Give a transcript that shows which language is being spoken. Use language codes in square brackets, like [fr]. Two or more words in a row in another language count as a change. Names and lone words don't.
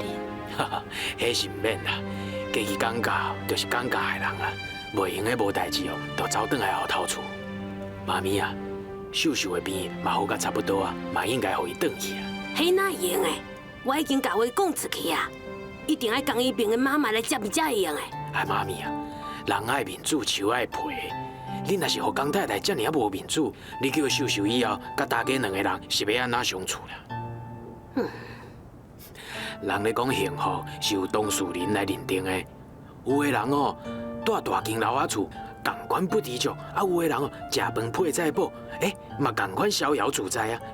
[nan] 哈哈，迄是毋免啦，家己讲教就是讲教的人啊，袂用的无代志哦，就走转来后头厝。妈咪啊，秀秀的病嘛好甲差不多啊，嘛应该互伊转去啊。迄哪会用的？我已经甲话讲出去啊，一定要江一平的妈妈来接伊才会用的。哎，妈咪啊，人爱面子，树爱皮。你若是互江太太遮尔无面子，你叫秀秀以后，甲大家两个人是要安怎相处啦？人咧讲幸福是由当事人来认定的，有的人哦，住大间老仔厝，共款不知足；啊，有的人哦，食饭配菜补，嘛共款逍遥自在啊。